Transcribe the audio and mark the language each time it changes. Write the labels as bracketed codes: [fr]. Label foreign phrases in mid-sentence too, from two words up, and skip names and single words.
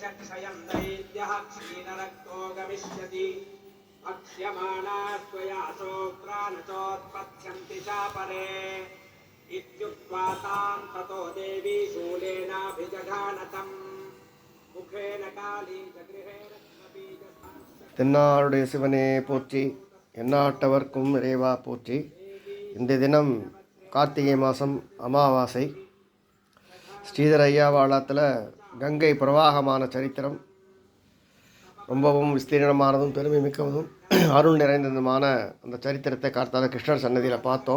[sa] क्षयं दैत्यः क्षीणरक्तो गमिष्यति अक्ष्यमाणास्त्वया सोक्त्रा न चोत्पत्स्यन्ति चापरे इत्युक्त्वा तां ततो देवी शूलेनाभिजघानतम् मुखेन काली जगृहेण [ta] தென்னாருடைய சிவனே போற்றி, எந்நாட்டவர்க்கும் இறைவா போற்றி. இந்த தினம் கார்த்திகை மாதம் அமாவாசை. ஸ்ரீதர ஐயாவாளத்தில் கங்கை பிரவாகமான சரித்திரம் ரொம்பவும் விஸ்தீர்ணமானதும் பெருமை மிக்கதும் அருள் நிறைந்ததுமான அந்த சரித்திரத்தை கார்த்தால கிருஷ்ணர் சன்னதியில் பார்த்தோம்.